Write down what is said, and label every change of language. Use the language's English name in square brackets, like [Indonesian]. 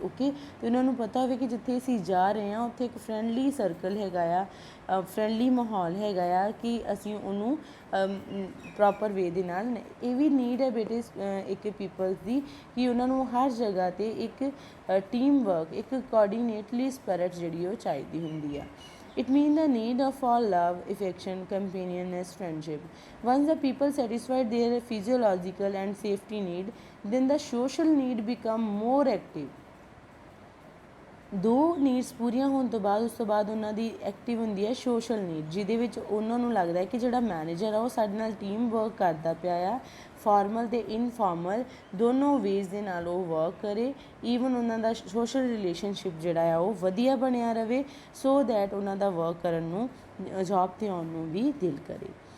[Punjabi] Okay, ਅਤੇ ਉਹਨਾਂ ਨੂੰ ਪਤਾ ਹੋਵੇ ਕਿ ਜਿੱਥੇ ਅਸੀਂ ਜਾ ਰਹੇ ਹਾਂ ਉੱਥੇ ਇੱਕ ਫਰੈਂਡਲੀ ਸਰਕਲ ਹੈਗਾ ਆ, ਫਰੈਂਡਲੀ ਮਾਹੌਲ ਹੈਗਾ ਆ ਕਿ ਅਸੀਂ ਉਹਨੂੰ ਪ੍ਰੋਪਰ ਵੇ ਦੇ ਨਾਲ। ਇਹ ਵੀ ਨੀਡ ਹੈ ਬੇਟੇ ਇੱਕ ਪੀਪਲਸ ਦੀ ਕਿ ਉਹਨਾਂ ਨੂੰ ਹਰ ਜਗ੍ਹਾ 'ਤੇ ਇੱਕ ਟੀਮ ਵਰਕ, ਇੱਕ ਕੋਆਰਡੀਨੇਟਲੀ ਸਪਿਰਿਟ ਜਿਹੜੀ ਉਹ ਚਾਹੀਦੀ ਹੁੰਦੀ ਆ। [English] It means the need of all love, affection, companionship, friendship. Once the people satisfy their physiological and safety need, then the social need become more active. [Punjabi] ਦੋ ਨੀਡਸ ਪੂਰੀਆਂ ਹੋਣ ਤੋਂ ਬਾਅਦ ਉਸ ਤੋਂ ਬਾਅਦ ਉਹਨਾਂ ਦੀ ਐਕਟਿਵ ਹੁੰਦੀ ਹੈ ਸੋਸ਼ਲ ਨੀਡ, ਜਿਹਦੇ ਵਿੱਚ ਉਹਨਾਂ ਨੂੰ ਲੱਗਦਾ ਹੈ ਕਿ ਜਿਹੜਾ ਮੈਨੇਜਰ ਆ ਉਹ ਸਾਡੇ ਨਾਲ ਟੀਮ ਵਰਕ ਕਰਦਾ ਪਿਆ ਆ, ਫਾਰਮਲ ਅਤੇ ਇਨਫਾਰਮਲ ਦੋਨੋਂ ਵੇਜ਼ ਦੇ ਨਾਲ ਉਹ ਵਰਕ ਕਰੇ, ਈਵਨ ਉਹਨਾਂ ਦਾ ਸੋਸ਼ਲ ਰਿਲੇਸ਼ਨਸ਼ਿਪ ਜਿਹੜਾ ਆ ਉਹ ਵਧੀਆ ਬਣਿਆ ਰਵੇ, ਸੋ ਦੈਟ ਉਹਨਾਂ ਦਾ ਵਰਕ ਕਰਨ ਨੂੰ, ਜੋਬ 'ਤੇ ਆਉਣ ਨੂੰ ਵੀ ਦਿਲ ਕਰੇ।